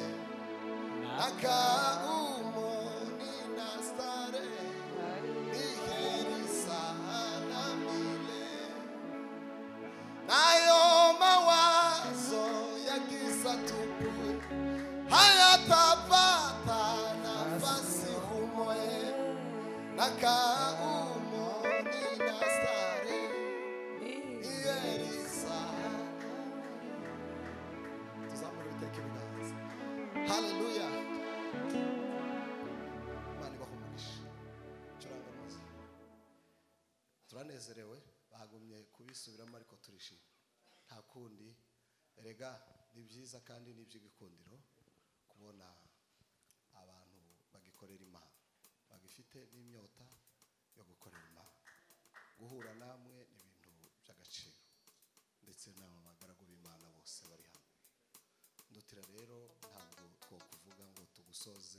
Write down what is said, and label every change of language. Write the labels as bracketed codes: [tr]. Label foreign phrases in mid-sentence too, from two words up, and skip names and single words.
[sw] nakaumo nina starehe ni heri sana milele nayo mawazo ya giza tupu hayatapata nafasi humo nakaumo nina starehe ni heri sana. [rn] Tuzamure ibiteke biganza. Haleluya. Imana ibahumugishe. Curanga amazi. Turanezerewe bagumye kubisubiramo ariko turishimye nta kundi erega ni byiza kandi ni iby'igikundiro kubona abantu bagikorera Imana bagifite n'inyota yo gukorera Imana guhura namwe n'ibintu by'agaciro ndetse n'abagaragu b'Imana bose bari hano ndutira rero ntabwo twokuvuga ngo tugusoze